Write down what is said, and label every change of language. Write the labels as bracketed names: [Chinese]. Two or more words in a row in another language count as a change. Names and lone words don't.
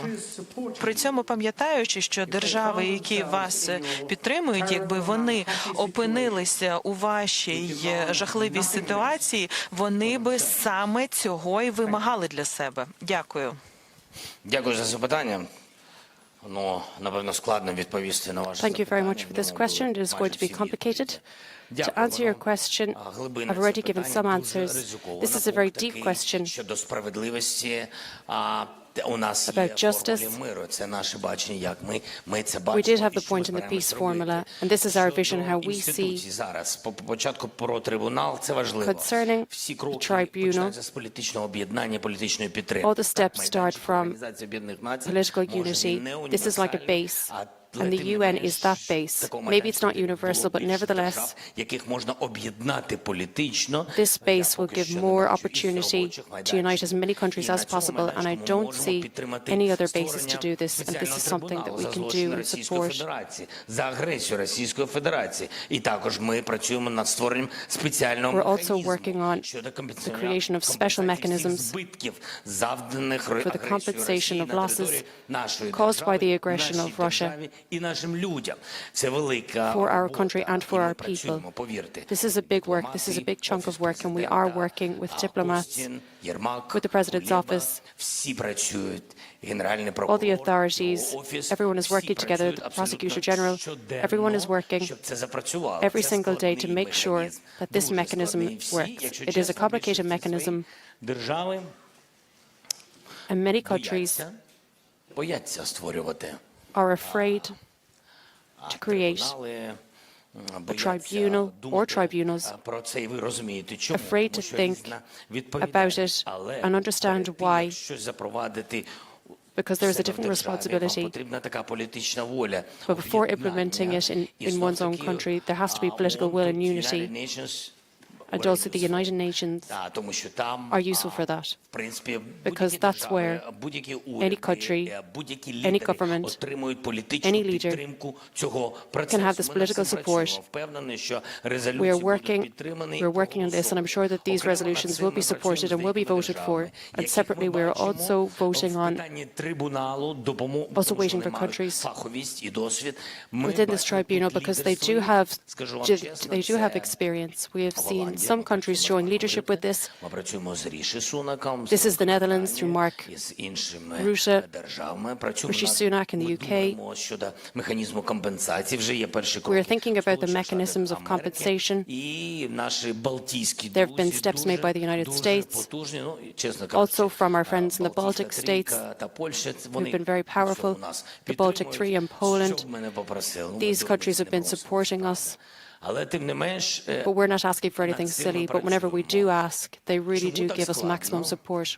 [Ukrainian] При цьому пам'ятаючи, що держави, які вас підтримують, якби вони опинилися у вашій жахливій ситуації, вони би саме цього і вимагали для себе. Дякую. Дякую за запитання. Ну, напевно, складно відповісти на ваше [English] Thank you very much [Ukrainian] запитання. [English] for this question. It is going to be complicated. To answer your question, [Ukrainian] Глибинне [English] I've already given [Ukrainian] запитання, [English] some [Ukrainian] дуже [English] answers. [Ukrainian] ризиковане. [English] This is a very [Ukrainian] Такий [English] deep question [Ukrainian] щодо справедливості. У нас є [English] about justice. [Ukrainian] формулі миру. Це наше бачення, як ми це [English] We [Ukrainian] бачимо. [English] did have [Ukrainian] і [English] the [Ukrainian] що ми [English] point in the [Ukrainian] збираємось [English] peace [Ukrainian] робити. [English] formula, and this is our vision, [Ukrainian] Щодо [English] how we [Ukrainian] інституцій [English] see [Ukrainian] зараз. По початку про трибунал, це важливо. [English] concerning [Ukrainian] Всі [English] the [Ukrainian] кроки [English] tribunal. [Ukrainian] починаються з політичного об'єднання, політичної підтримки. [English] All the steps [Ukrainian] Так, [English] start [Ukrainian] майданчик [English] from [Ukrainian] Організації Об'єднаних Націй [English] political [Ukrainian] може [English] unity. [Ukrainian] не [English] This is like a [Ukrainian] універсальний, [English] base, [Ukrainian] але [English] and the [Ukrainian] тим не [English] UN is [Ukrainian] менш, [English] that base. [Ukrainian] такого [English] Maybe it's not [Ukrainian] майданчику [English] universal, but [Ukrainian] було більше [English] nevertheless, [Ukrainian] держав, яких можна об'єднати політично. [English] this [Ukrainian] Я [English] base will [Ukrainian] поки [English] give [Ukrainian] що не [English] more [Ukrainian] бачу [English] opportunity [Ukrainian] іншого [English] to unite as many countries [Ukrainian] І на [English] as [Ukrainian] цьому [English] possible, and I [Ukrainian] майданчику ми [English] don't [Ukrainian] можемо [English] see [Ukrainian] підтримати [English] any other basis to [Ukrainian] створення [English] do this, and this is [Ukrainian] спеціального [English] something that [Ukrainian] трибуналу [English] we [Ukrainian] за [English] can [Ukrainian] злочини [English] do and [Ukrainian] Російської [English] support. [Ukrainian] Федерації, за агресію Російської Федерації. І також ми працюємо над створенням спеціального [English] We're also [Ukrainian] механізму [English] working on [Ukrainian] щодо [English] the creation of special [Ukrainian] компенсації всіх [English] mechanisms [Ukrainian] збитків, завданих [English] for the [Ukrainian] агресією [English] compensation [Ukrainian] Росії [English] of [Ukrainian] на [English] losses [Ukrainian] території нашої [English] caused by the [Ukrainian] держави, [English] aggression [Ukrainian] нашій [English] of Russia [Ukrainian] державі і нашим людям. Це велика [English] for our [Ukrainian] робота, [English] country and [Ukrainian] і [English] for [Ukrainian] ми [English] our [Ukrainian] працюємо, [English] people. [Ukrainian] повірте. [English] This is a big work, this is a big chunk of work, and we are working with diplomats, with the President's office, [Ukrainian] всі працюють, Генеральний [English] all [Ukrainian] прокурор, [English] the authorities, [Ukrainian] його офіс, [English] everyone is [Ukrainian] всі [English] working together, [Ukrainian] працюють [English] the [Ukrainian] абсолютно [English] Prosecutor General, [Ukrainian] щоденно, [English] everyone is working [Ukrainian] щоб це запрацювало. [English] every [Ukrainian] Це [English] single day to [Ukrainian] складний [English] make sure [Ukrainian] механізм, [English] that this [Ukrainian] дуже [English] mechanism [Ukrainian] складний. Всі, [English] works. [Ukrainian] якщо [English] It is a [Ukrainian] чесно, [English] complicated [Ukrainian] більшість [English] mechanism, [Ukrainian] своїх держави [English] and many countries [Ukrainian] бояться створювати [English] are afraid to create [Ukrainian] трибунали, [English] a [Ukrainian] бояться [English] tribunal or [Ukrainian] думати [English] tribunals, [Ukrainian] про це, і ви розумієте, чому. [English] afraid [Ukrainian] Тому [English] to [Ukrainian] що [English] think [Ukrainian] різна [English] about [Ukrainian] відповідальність. [English] it [Ukrainian] Але [English] and understand [Ukrainian] перед тим, [English] why, [Ukrainian] як щось запровадити [English] because there is a [Ukrainian] себе в [English] different [Ukrainian] державі, вам [English] responsibility. [Ukrainian] потрібна така політична воля, [English] But before [Ukrainian] об'єднання. [English] implementing it in [Ukrainian] І [English] one's own [Ukrainian] знов-таки, [English] country, there has to be political will and [Ukrainian] ООН, [English] unity, United Nations, and also the United Nations [Ukrainian] тому що там, [English] are useful for that. [Ukrainian] в принципі, [English] Because [Ukrainian] будь-які [English] that's [Ukrainian] держави, [English] where [Ukrainian] будь-які [English] any [Ukrainian] уряди, [English] country, [Ukrainian] будь-які [English] any [Ukrainian] лідери [English] government, [Ukrainian] отримують політичну [English] any leader [Ukrainian] підтримку цього процесу. [English] have this [Ukrainian] Ми над [English] political [Ukrainian] цим [English] support. [Ukrainian] працюємо. Впевнений, що [English] We are [Ukrainian] резолюції будуть [English] working, [Ukrainian] підтримані [English] we're working on this, and I'm sure that these [Ukrainian] Окремо [English] resolutions [Ukrainian] над цим [English] will be [Ukrainian] ми [English] supported and [Ukrainian] працюємо з [English] will be [Ukrainian] деякими [English] voted for. [Ukrainian] державами, [English] And [Ukrainian] яких [English] separately, [Ukrainian] ми [English] we are [Ukrainian] бачимо [English] also voting [Ukrainian] в [English] on [Ukrainian] питанні трибуналу допомогу, [English] also [Ukrainian] тому що [English] waiting [Ukrainian] вони [English] for [Ukrainian] мають [English] countries [Ukrainian] фаховість і досвід. Ми [English] within this [Ukrainian] бачимо тут [English] tribunal because they [Ukrainian] лідерство [English] do [Ukrainian] їх, [English] have [Ukrainian] скажу вам чесно, [English] they do have [Ukrainian] це [English] experience. We have seen some countries showing leadership with this. [Ukrainian] Ми працюємо з Ріші Сунаком, [English] This is the Netherlands through Mark [Ukrainian] із іншими [English] Rutte, [Ukrainian] державами. Працюємо [English] Rishi Sunak in the UK. [Ukrainian] думаємо щодо механізму компенсації. Вже є перші [English] We [Ukrainian] кроки. [English] are thinking about the [Ukrainian] Сполучені [English] mechanisms [Ukrainian] Штати [English] of [Ukrainian] Америки [English] compensation. [Ukrainian] І наші балтійські [English] There have been [Ukrainian] друзі [English] steps made by the United [Ukrainian] дуже [English] States, [Ukrainian] потужні. Ну, і, чесно кажучи, [English] also from our friends in the [Ukrainian] Балтійська [English] Baltic [Ukrainian] трійка [English] states, [Ukrainian] та Польща, [English] who've [Ukrainian] вони [English] been very powerful, [Ukrainian] всьому нас [English] the Baltic [Ukrainian] підтримують. [English] Three and Poland. [Ukrainian] Що б мене попросили? Ну, [English] These [Ukrainian] ми [English] countries have been [Ukrainian] дурниць не [English] supporting [Ukrainian] просимо. [English] us, [Ukrainian] Але тим не менш, [English] but we're not asking for anything silly. But whenever we do ask, they really do give us maximum support.